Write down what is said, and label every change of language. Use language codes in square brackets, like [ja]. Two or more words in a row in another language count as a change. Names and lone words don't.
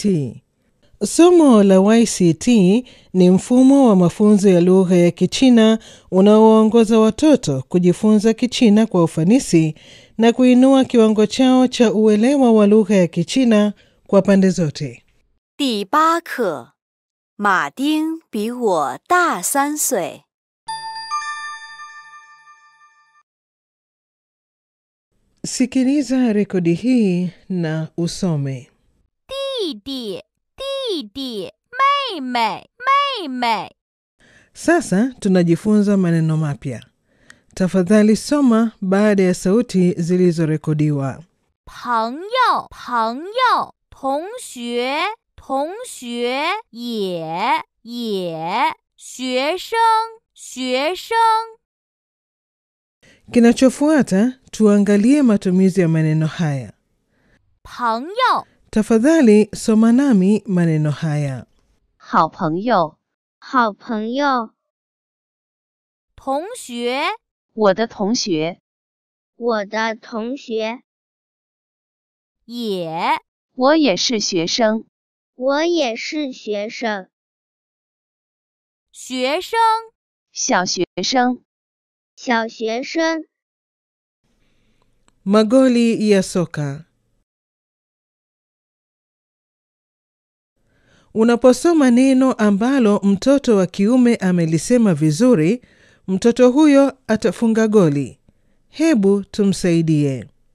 [sw] Somo la YCT ni mfumo wa mafunzo ya lugha ya Kichina unaowaongoza watoto kujifunza Kichina kwa ufanisi na kuinua kiwango chao cha uelewa wa lugha ya Kichina kwa pande zote. [zh] 第8课，马丁比我大3岁。 [sw] Sikiliza rekodi hii na usome. [zh] 弟弟，弟弟，妹妹，妹妹。 [sw] Sasa tunajifunza maneno mapya. Tafadhali soma baada ya sauti zilizorekodiwa. [zh] 朋友，朋友，同学，同学，也，学生，学生。 [sw] Kinachofuata tuangalie matumizi ya maneno haya. [zh] 朋友， [sw] Tafadhali soma nami maneno haya. [zh] 好朋友，好朋友。同学，我的同学，我的同学。也，我也是学生。我也是学生。学生，小学生。小学生。 [sw] Magoli ya soka. Unaposoma neno ambalo mtoto wa kiume amelisema vizuri, mtoto huyo atafunga goli. Hebu tumsaidie.